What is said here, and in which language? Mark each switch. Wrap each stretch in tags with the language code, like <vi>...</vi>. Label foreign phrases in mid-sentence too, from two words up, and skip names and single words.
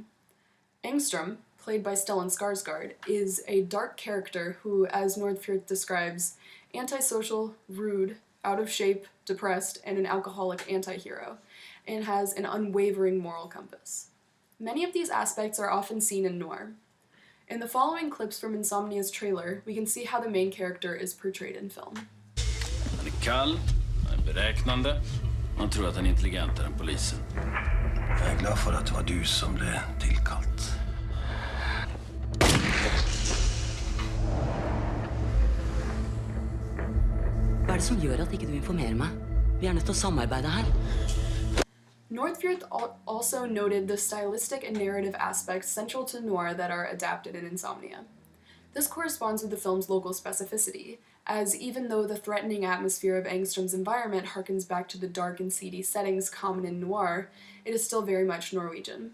<en>Engström, played by Stellan Skarsgård, is a dark character who, as Norðfjörð describes, antisocial, rude, out of shape, depressed, and an alcoholic anti-hero, and has an unwavering moral compass. Many of these aspects are often seen in noir. In the following clips from Insomnia's trailer, we can see how the main character is portrayed in film.</en> <sv>Han är kall, han är beräknande, man tror att han är intelligentare än polisen. Jag är glad för att det var du som blev tillkallt.</sv> <no>Hva er det som gjør at ikke du informerer meg? Vi er nødt til å samarbeide her.</no> <en>Norðfjörð also noted the stylistic and narrative aspects central to noir that are adapted in Insomnia. This corresponds with the film's local specificity, as even though the threatening atmosphere of Engström's environment harkens back to the dark and seedy settings common in noir, it is still very much Norwegian.</en>